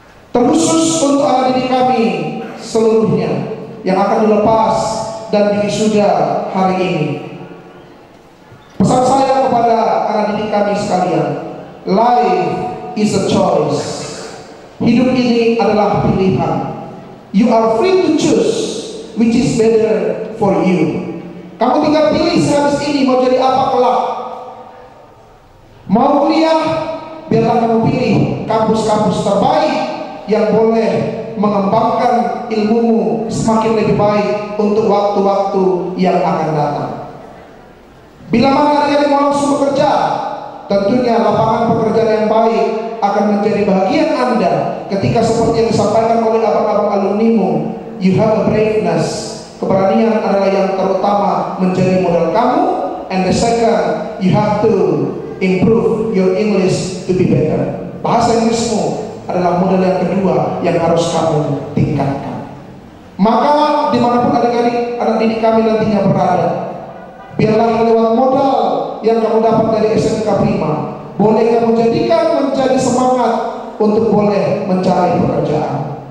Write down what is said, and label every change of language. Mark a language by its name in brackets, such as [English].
[Indonesian] Terkhusus untuk anak didik kami seluruhnya yang akan dilepas dan diwisuda hari ini, pesan saya kepada anak didik kami sekalian, life is a choice. Hidup ini adalah pilihan. [English] You are free to choose which is better for you. [Indonesian] Kamu tinggal pilih sehabis ini mau jadi apa kelak. Mau kuliah, biarlah kamu pilih kampus-kampus terbaik yang boleh mengembangkan ilmumu semakin lebih baik untuk waktu-waktu yang akan datang. Bila mana adik-adik mau langsung bekerja, tentunya lapangan pekerjaan yang baik akan menjadi bagian Anda ketika seperti yang disampaikan oleh abang-abang alumnimu. You have a braveness. Keberanian adalah yang terutama menjadi modal kamu. [English] And the second, you have to improve your English to be better. [Indonesian] Bahasa Inggrismu adalah modal yang kedua yang harus kamu tingkatkan. Maka dimanapun adik-adik anak didik kami nantinya berada, biarlah lewat modal yang kamu dapat dari SMK Prima, boleh kamu jadikan menjadi semangat untuk boleh mencari pekerjaan.